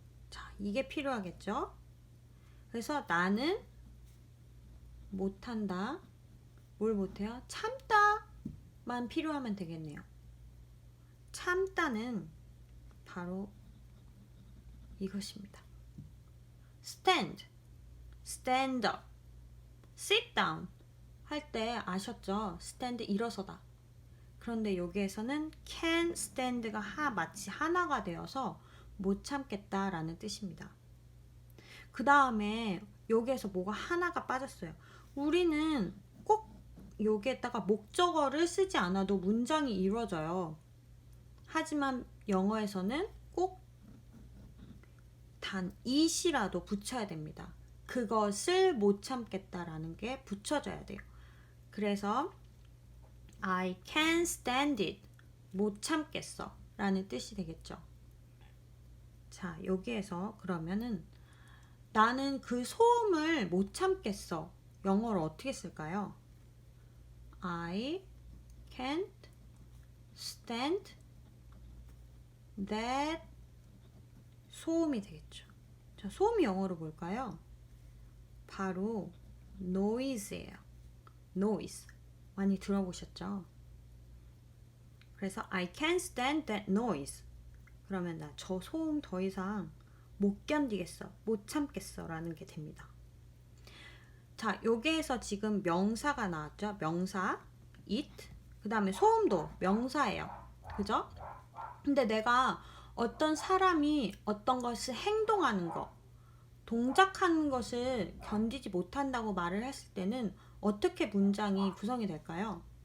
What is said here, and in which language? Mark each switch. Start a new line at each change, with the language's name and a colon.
Korean: 자, 이게 필요하겠죠. 그래서 나는 못한다. 뭘 못해요? 참다만 필요하면 되겠네요. 참다는 바로 이것입니다.
English: stand, stand up, sit down
Korean: 할 때 아셨죠? stand 일어서다. 그런데 여기에서는 can stand가 마치 하나가 되어서 못 참겠다라는 뜻입니다. 그 다음에 여기에서 뭐가 하나가 빠졌어요. 우리는 꼭 여기에다가 목적어를 쓰지 않아도 문장이 이루어져요. 하지만 영어에서는 꼭 단 it이라도 붙여야 됩니다. 그것을 못 참겠다라는 게 붙여져야 돼요. 그래서
English: I can't stand it.
Korean: 못 참겠어 라는 뜻이 되겠죠. 자, 여기에서 그러면은 나는 그 소음을 못 참겠어. 영어로 어떻게 쓸까요?
English: I can't stand that
Korean: 소음이 되겠죠. 자, 소음이 영어로 뭘까요? 바로 noise예요. noise. 많이 들어보셨죠? 그래서
English: I can't stand that noise.
Korean: 그러면 나 저 소음 더 이상 못 견디겠어. 못 참겠어. 라는 게 됩니다. 자, 여기에서 지금 명사가 나왔죠? 명사 it. 그 다음에 소음도 명사예요. 그죠? 근데 내가 어떤 사람이 어떤 것을 행동하는 거, 동작하는 것을 견디지 못한다고 말을 했을 때는 어떻게 문장이 구성이 될까요?